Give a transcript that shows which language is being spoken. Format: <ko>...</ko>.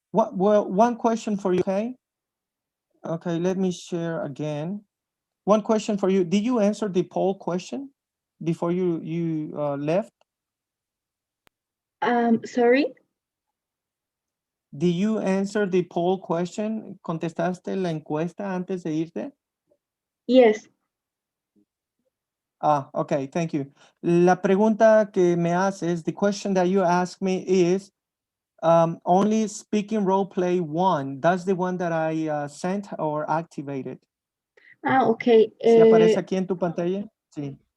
<en>Well, one question for you, okay? Okay, let me share again. One question for you. Did you answer the poll question before you left? Sorry? Did you answer the poll question?</en> <es>¿Contestaste la encuesta antes de irte?</es> <en>Yes. Ah, okay, thank you.</en> <es>La pregunta que me haces,</es> <en>the question that you asked me is, only speaking role play 1. That's the one that I sent or activated. Okay.</en> <es>¿Sí aparece aquí en tu pantalla? Sí.</es>